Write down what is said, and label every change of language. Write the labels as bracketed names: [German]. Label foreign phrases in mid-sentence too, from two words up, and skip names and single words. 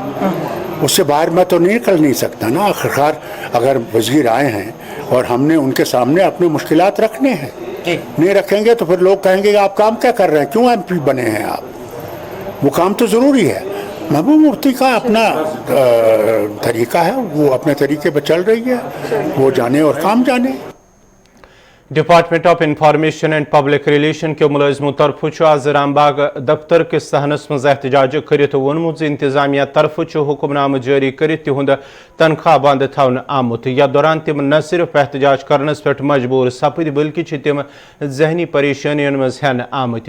[Urdu] اس سے باہر میں تو نکل نہیں سکتا نا. آخرکار اگر وزیر آئے ہیں اور ہم نے ان کے سامنے اپنے مشکلات رکھنے ہیں, نہیں رکھیں گے تو پھر لوگ کہیں گے کہ آپ کام کیا کر رہے ہیں, کیوں ایم پی بنے ہیں آپ. وہ کام تو ضروری ہے. محبوب مفتی کا اپنا طریقہ ہے, وہ اپنے طریقے پہ چل رہی ہے, وہ جانے اور کام جانے. [Kashmiri] ڈپارٹمنٹ آف انفارمیشن اینڈ پبلک ریلیشن کے ملازموں طرف آز رام باغ دفتر کس صحنس مز احتجاج کرت وونمت انتظامیہ طرف حکم نامہ جاری کرت تہند تنخواہ بند تھون آمت. یتھ دوران تم نہ صرف احتجاج کرنس پہ مجبور سپد بلکہ تم ذہنی پریشانین مز ہین آمت.